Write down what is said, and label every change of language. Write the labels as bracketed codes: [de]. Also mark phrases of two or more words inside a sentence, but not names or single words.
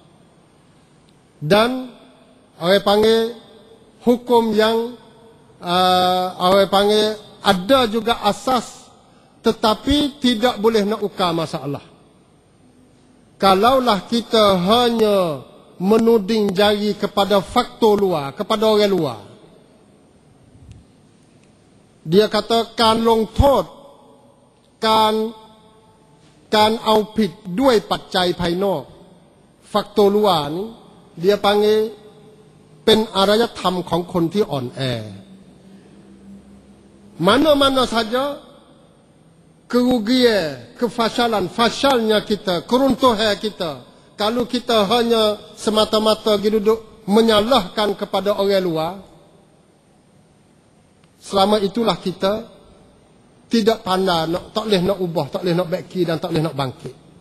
[ms] Dan orang panggil hukum yang orang panggil ada juga asas tetapi tidak boleh nak ukar masalah. Kalaulah kita hanya menuding jari kepada faktor luar, kepada orang luar. Dia kata kan long thot, kan [th] เอาผิดด้วยปัจจัยภายนอก [ms] faktor luar ni dia panggil [th] เป็นอารยธรรมของคนที่อ่อนแอ [ms] Mana-mana saja kerugian, fasalnya kita, keruntuhan kita, kalau kita hanya semata-mata duduk menyalahkan kepada orang luar, selama itulah kita tidak pandai, tak boleh nak ubah, tak boleh nak baiki dan tak boleh nak bangkit.